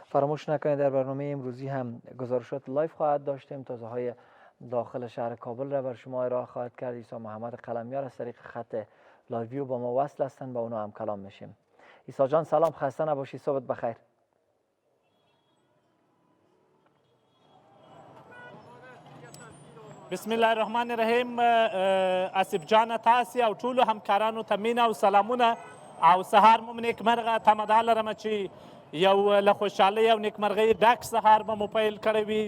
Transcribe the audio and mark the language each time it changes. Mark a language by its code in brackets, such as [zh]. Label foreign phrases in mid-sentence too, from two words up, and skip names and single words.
[fa] فراموش نکنید در برنامه امروزی هم گزارشات لایف خواهد داشتیم. تازه های داخل شهر کابل را بر شما ارائه خواهد کرد. عیسی محمد قلمیار از طریق خط لایویو با ما وصل هستند، با اونا هم کلام میشیم. عیسی جان سلام، خسته نباشی، صبحت بخیر. [ar] بسم الله الرحمن الرحیم. [ps] اسف جان تاسې او ټولو همکارانو ته مینه او سلامونه او سهار مو نیکمرغه. تمه دا لرم چې یو له خوشحالۍ او نیکمرغۍ ډک سهار به مو پیل کړی وي.